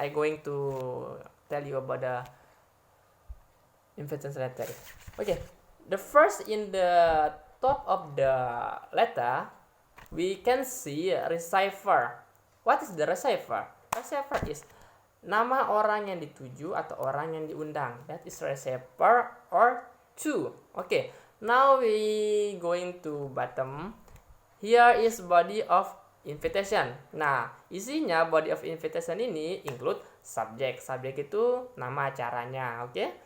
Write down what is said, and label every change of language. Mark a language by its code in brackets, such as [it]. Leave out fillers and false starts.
[en] I going to tell you about the invitation letter. Okay, the first in the top of the letter we can see receiver. What is the receiver? Receiver is [id] nama orang yang dituju atau orang yang diundang. [en] That is receiver or to. Okay, now we going to bottom. Here is body of invitation. [id] Nah, isinya [en] body of invitation [id] ini [en] include subject. [id] Subject itu nama acaranya, oke?